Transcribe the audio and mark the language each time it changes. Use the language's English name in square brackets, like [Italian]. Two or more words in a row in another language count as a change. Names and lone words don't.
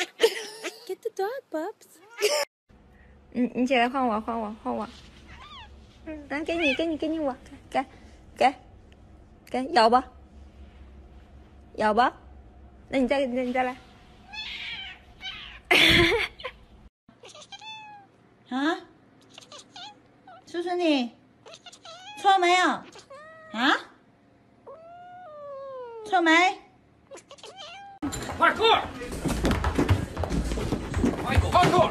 [English] Get the dog, Bubs. [Chinese] 你起来换我，换我，换我。来，给你我，给，咬吧，咬吧。那你再来。啊？叔叔你错没有？啊？错没？ [English] Parkour! Michael, parkour!